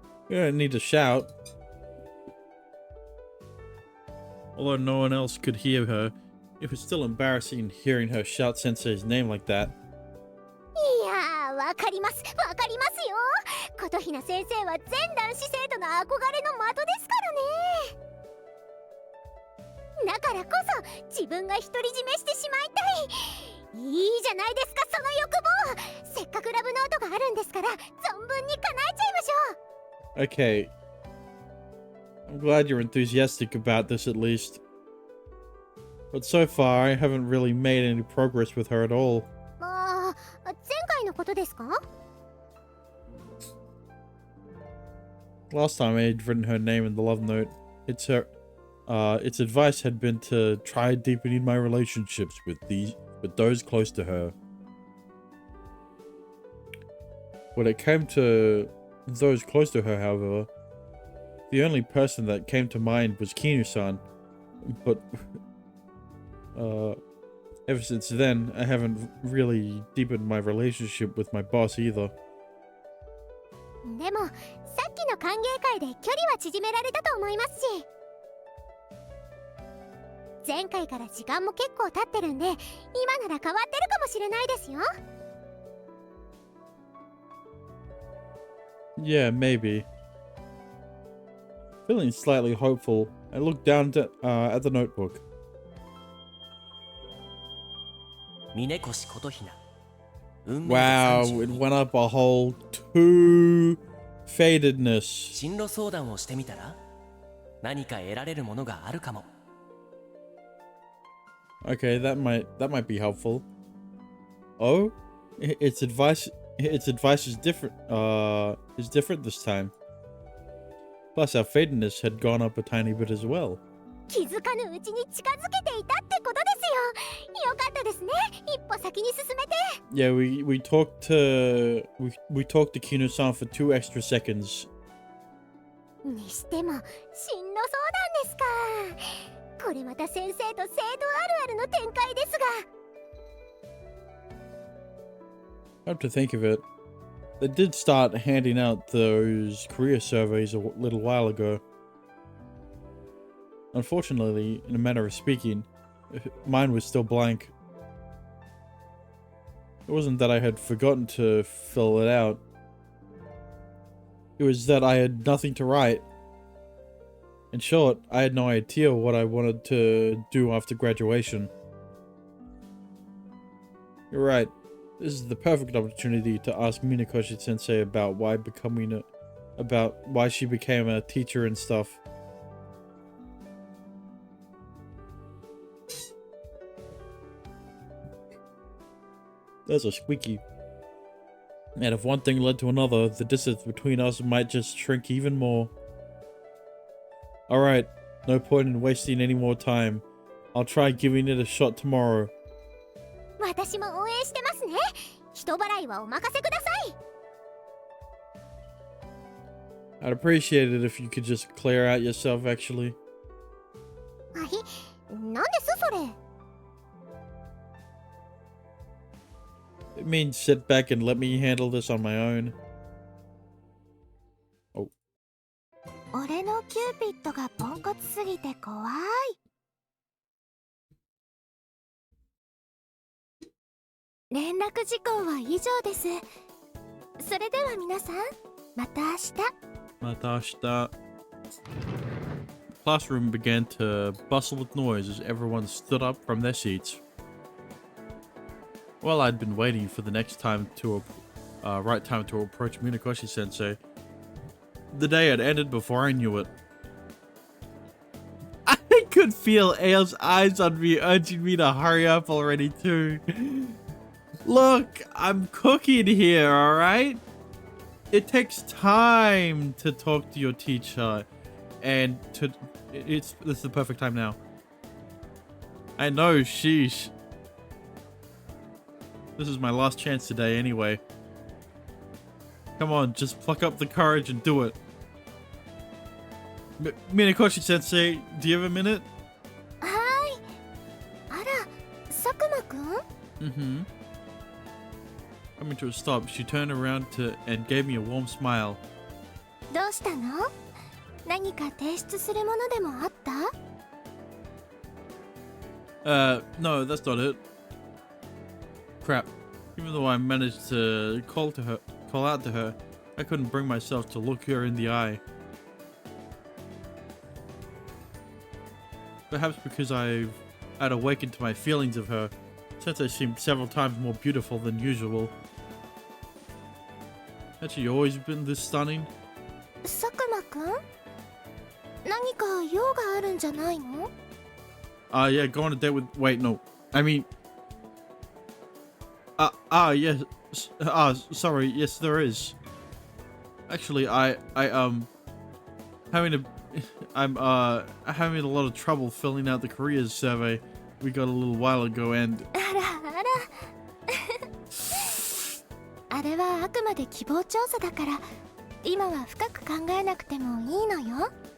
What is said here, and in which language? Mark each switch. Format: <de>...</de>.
<en>You don't need to shout. Although no one else could hear her, it was still embarrassing hearing her shout Sensei's name like that. Yeah,</en> <ja>わかりますよ。琴雛先生は全男子生徒の憧れの的ですからね。だからこそ自分が独り占めしてしまいたい。いいじゃないですか、その欲望。せっかくラブノートがあるんですから、存分に叶えちゃいましょう。</ja> <en>Okay. I'm glad you're enthusiastic about this at least. But so far, I haven't really made any progress with her at all.</en> <ja>前回のことですか?</ja> <en>Last time I had written her name in the love note, its advice had been to try deepening my relationships with those close to her. When it came to those close to her, however. The only person that came to mind was Kinu-san, but ever since then, I haven't really deepened my relationship with my boss either.</en> <ja>でもさっきの歓迎会で距離は縮められたと思いますし、前回から時間も結構経ってるんで、今なら変わってるかもしれないですよ。</ja> <en>Yeah, maybe. Feeling slightly hopeful, I looked down at the notebook.</en> <ja>峰越琴雛。</ja> <en>Wow, it went up a whole 2 fadedness.</en> <ja>進路相談をしてみたら、何か得られるものがあるかも。</ja> <en>Okay, that might be helpful. Oh, its advice is different. Is different this time. Plus, our fadedness had gone up a tiny bit as well.</en> <ja>気づかぬうちに近づけていたってことですよ。よかったですね。一歩先に進めて。</ja> <en>Yeah, we talked to Kinu-san for 2 extra seconds.</en> <ja>にしても進路相談ですか。これまた先生と生徒あるあるの展開ですが。</ja> <en>Come to think of it, they did start handing out those career surveys a little while ago. Unfortunately, in a manner of speaking, mine was still blank. It wasn't that I had forgotten to fill it out. It was that I had nothing to write. In short, I had no idea what I wanted to do after graduation. You're right. This is the perfect opportunity to ask Minakoshi-sensei about why she became a teacher and stuff. That's a squeaky. And if one thing led to another, the distance between us might just shrink even more. Alright, no point in wasting any more time. I'll try giving it a shot tomorrow.</en> <ja>私も応援してますね。人払いはお任せください。</ja> <en>I'd appreciate it if you could just clear out yourself, actually.</en> <ja>はい、なんですそれ。</ja> <en>It means sit back and let me handle this on my own. Oh.</en> <ja>俺のキューピッドがポンコツすぎて怖い。連絡事項は以上です。それでは皆さん、また明日。また明日。</ja> <en>The classroom began to bustle with noise as everyone stood up from their seats. Well, I'd been waiting for the next time right time to approach Minakoshi-sensei. The day had ended before I knew it. I could feel Ao's eyes on me, urging me to hurry up already too. Look, I'm cooking here, alright? It takes time to talk to your teacher, and this is the perfect time now. I know, sheesh. This is my last chance today anyway. Come on, just pluck up the courage and do it. Minakoshi-sensei, do you have a minute?</en> <ja>はい。あら、佐久間くん? Mm-hmm.</ja> <en>Coming to a stop, she turned around and gave me a warm smile.</en> <ja>どうしたの? 何か提出するものでもあった?</ja> <en>No, that's not it. Crap. Even though I managed to call out to her, I couldn't bring myself to look her in the eye. Perhaps because I'd awakened to my feelings of her, since I seemed several times more beautiful than usual. Had she always been this stunning?</en> <ja>佐久間くん? 何か用があるんじゃないの?</ja> <en>Yeah, go on a date with... Wait, no. I mean... yes. Sorry, yes, there is. Actually, I'm having a lot of trouble filling out the careers survey we got a little while ago, and...</en> <ja>あらあら。あれはあくまで希望調査だから、今は深く考えなくてもいいのよ。</ja>